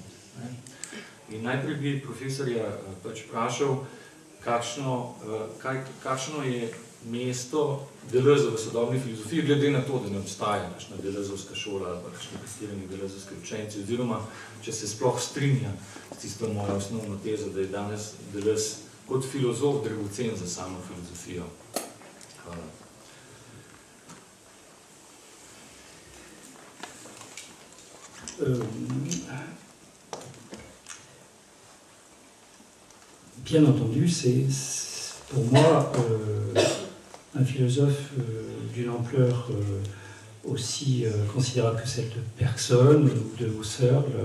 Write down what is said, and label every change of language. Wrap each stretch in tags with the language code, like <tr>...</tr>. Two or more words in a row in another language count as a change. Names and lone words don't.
<sl>In najprej bi profesorja pač vprašal, kakšno je mesto Deleuza v sodobni filozofiji, glede na to, da ne obstaja kakšna Deleuzovska šola ali pa kakšni testirani Deleuzovski učenci, oziroma, če se sploh strinja s tisto mojo osnovno tezo, da je danes Deleuze kot filozof dragocen za samo filozofijo. Hvala.</sl> <fr>Bien entendu, c'est pour moi un philosophe d'une ampleur aussi considérable que celle de Bergson ou de Husserl.</fr>